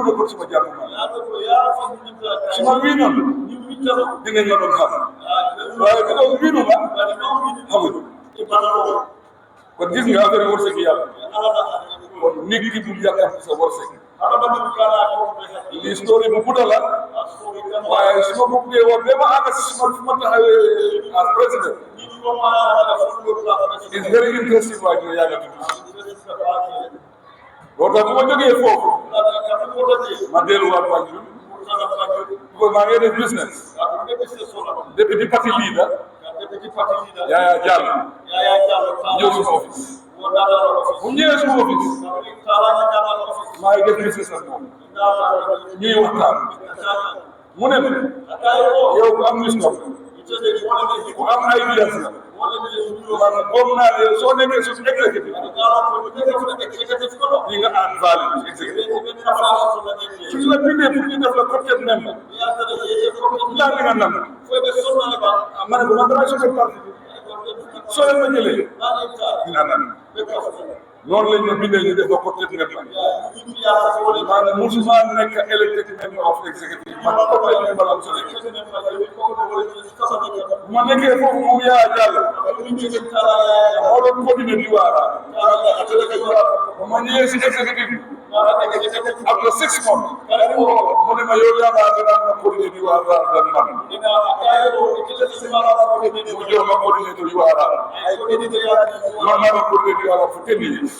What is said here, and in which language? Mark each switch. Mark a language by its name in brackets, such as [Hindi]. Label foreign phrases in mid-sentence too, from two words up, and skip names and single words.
[Wolof] nekkoon suma jàmm suma wii noonu dinañ la doon xam waaye bi doon wiinu ma xamuñ kon gis nga affaire wërsëg yàlla kon nit ki bu yàqam sa wërsëg lii story bu gudda la waaye su ma ko buggee wax ba ma àgg si suma fu ma taxawee as président [English] is very interesting [Wolof] waaye dina yàgg tuuti loolu tax bu ma jógee foofu ma delluwaat Banjul because maa ngi def [English] business deputy party leader [Wolof] Yaya Jallow ñëw suma office bu ñëwee suma office maa ngi def business ak moom ñuy waxtaan mu ne yow ku am wisdom ku am ideas la man gom naa ne soo nekkee suñu exécutif yi nga [English] add value [Wolof] exécutif suñu la bindee pour ñu def la [English] corporate member [Wolof] laa di nga nam ma ne ko man damay soxla parti bi soo leen ma jëlee dinaa nam noonu lañ ma bindee ñu def la [English] corporate member [Wolof] man musuma nekk [English] elected member of executive [Wolof] man [English] corporate member [Wolof] la musa nekk bu ma nekkee foofu moom Yaya Jallow moo doon coordonné di waara bu ma ñëwee si executive après 6 months mu ne ma yow yaa maa gën a am coordonné di waara dan man mu jox ma coordonné di waara man maa doon coordonné di waara fu kenn yi